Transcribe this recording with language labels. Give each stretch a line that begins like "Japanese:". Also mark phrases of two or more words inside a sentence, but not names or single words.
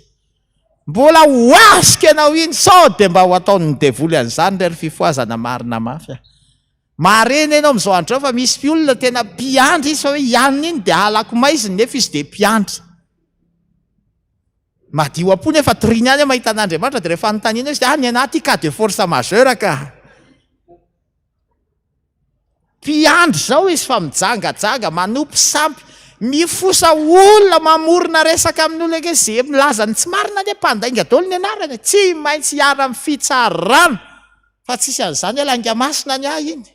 Malagasy: Mbola ho asika ianao iny sao dia mba ho ataon'ny devoly an'izany rery fifoazana marina mafy. Mareny ianao amin'izao andro fa misy olona tena mpiandry izy fa hoe ianona iny dia halako maiziny nefa izy dia mpiandry. Madio apo nefa toriny ihany mahita an'Andriamanitra dia rehefa anontaniana izy dia ny anaty
French: cas de force majeure
Malagasy: ka. Mpiandry zao izy fa mijangajanga manopy sampy mifosa olona mamorona resaka amin'ny olona ke izay milaza ny tsy marina ny mpandainga daholo ny anarany tsy maintsy hiara amin'ny fitsarana fa tsisy an'izany alanga masina ny ahy iny.